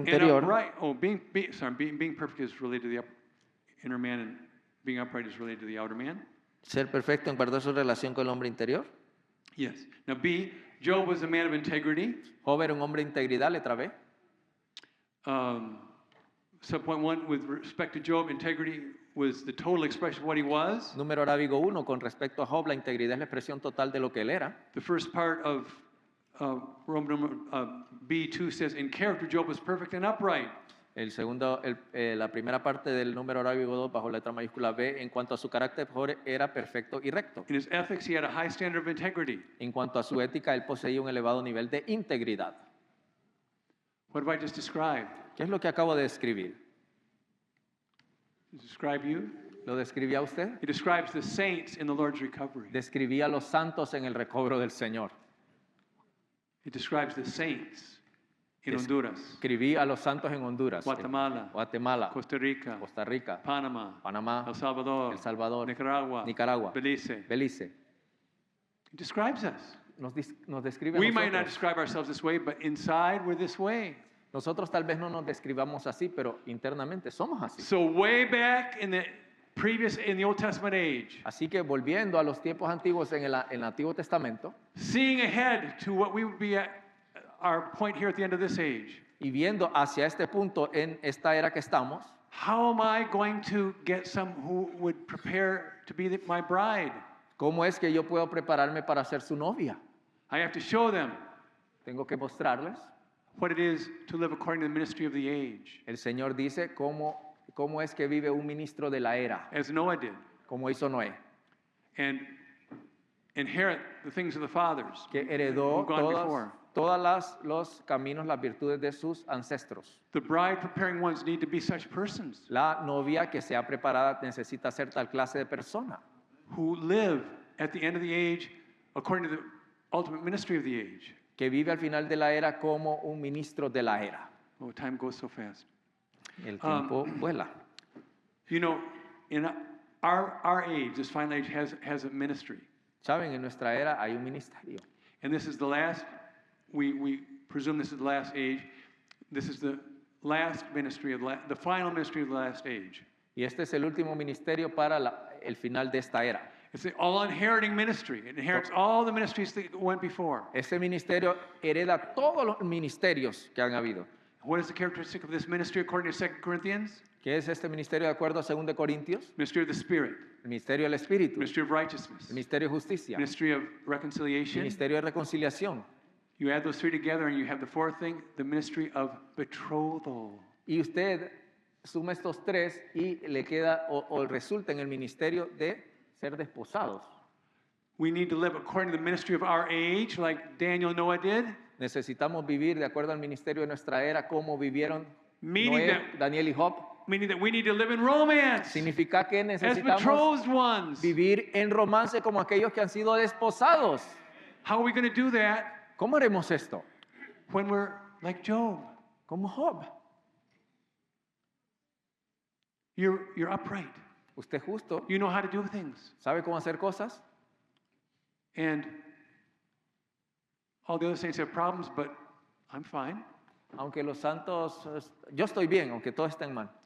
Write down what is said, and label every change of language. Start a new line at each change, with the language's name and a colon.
English: And interior. upright. Oh, being perfect is related to the inner man, and being upright is related to the outer man.
Spanish: Ser perfecto en guardar su relación con el hombre interior.
English: Yes. Now, B. Job was a man of integrity.
Spanish: Job era un hombre de integridad, letra B.
English: Subpoint 1, with respect to Job, integrity was the total expression of what he was.
Spanish: Número arábigo 1, con respecto a Job, la integridad es la expresión total de lo que él era.
English: The first part of Roman B2 says, in character, Job was perfect and upright.
Spanish: El segundo, la primera parte del número arábigo 2, bajo letra mayúscula B, en cuanto a su carácter, Job era perfecto y recto.
English: In his ethics, he had a high standard of integrity.
Spanish: En cuanto a su ética, él poseía un elevado nivel de integridad.
English: What have I just described?
Spanish: ¿Qué es lo que acabo de describir?
English: Describe you?
Spanish: ¿Lo describía usted?
English: He describes the saints in the Lord's recovery.
Spanish: Describía a los santos en el recobro del Señor.
English: He describes the saints in Honduras,
Spanish: Escribí a los santos en Honduras,
English: Guatemala,
Spanish: Guatemala,
English: Costa Rica,
Spanish: Costa Rica,
English: Panama,
Spanish: Panamá,
English: El Salvador,
Spanish: El Salvador,
English: Nicaragua,
Spanish: Nicaragua,
English: Belize.
Spanish: Belice.
English: He describes us.
Spanish: Nos describe a
English: We might not describe ourselves this way, but inside we're this way.
Spanish: Nosotros tal vez no nos describamos así, pero internamente somos así.
English: So way back in the Old Testament age,
Spanish: Así que volviendo a los tiempos antiguos en el Antiguo Testamento
English: seeing ahead to what we would be at our point here at the end of this age,
Spanish: y viendo hacia este punto en esta era que estamos,
English: how am I going to get some who would prepare to be my bride?
Spanish: ¿cómo es que yo puedo prepararme para ser su novia?
English: I have to show them
Spanish: Tengo que mostrarles.
English: what it is to live according to the ministry of the age,
Spanish: El Señor dice cómo es que vive un ministro de la era,
English: as Noah did,
Spanish: como hizo Noé,
English: and inherit the things of the fathers
Spanish: que heredó
English: who've gone before.
Spanish: todos los caminos, las virtudes de sus ancestros.
English: The bride preparing ones need to be such persons
Spanish: La novia que sea preparada necesita ser tal clase de persona,
English: who live at the end of the age according to the ultimate ministry of the age.
Spanish: que vive al final de la era como un ministro de la era.
English: Oh, time goes so fast.
Spanish: El tiempo vuela.
English: You know, in our age, this final age has a ministry.
Spanish: Saben, en nuestra era hay un ministerio.
English: And this is the last, we presume this is the last age. This is the last ministry of the final ministry of the last age.
Spanish: Y este es el último ministerio para el final de esta era.
English: It's the all-inheriting ministry. It inherits all the ministries that went before.
Spanish: Ese ministerio hereda todos los ministerios que han habido.
English: What is the characteristic of this ministry according to 2 Corinthians?
Spanish: ¿Qué es este ministerio de acuerdo a 2 Corintios?
English: Ministry of the Spirit,
Spanish: El ministerio del Espíritu,
English: ministry of righteousness,
Spanish: el ministerio de justicia, el
English: ministry of reconciliation.
Spanish: ministerio de reconciliación.
English: You add those three together and you have the fourth thing, the ministry of betrothal.
Spanish: Y usted suma estos tres y le queda o resulta en el ministerio de ser desposados.
English: We need to live according to the ministry of our age, like Daniel and Noah did.
Spanish: Necesitamos vivir de acuerdo al ministerio de nuestra era, como vivieron
English: Meaning
Spanish: Noé,
English: that-
Spanish: Daniel y Job.
English: Meaning that we need to live in romance
Spanish: Significa que
English: as
Spanish: necesitamos
English: betrothed ones.
Spanish: vivir en romance como aquellos que han sido desposados.
English: How are we going to do that
Spanish: ¿Cómo haremos esto?
English: when we're like Job?
Spanish: Como Job.
English: You're upright.
Spanish: Usted justo
English: You know how to do things.
Spanish: sabe cómo hacer cosas.
English: And all the other saints have problems, but I'm fine.
Spanish: Aunque los santos, yo estoy bien, aunque todos estén mal.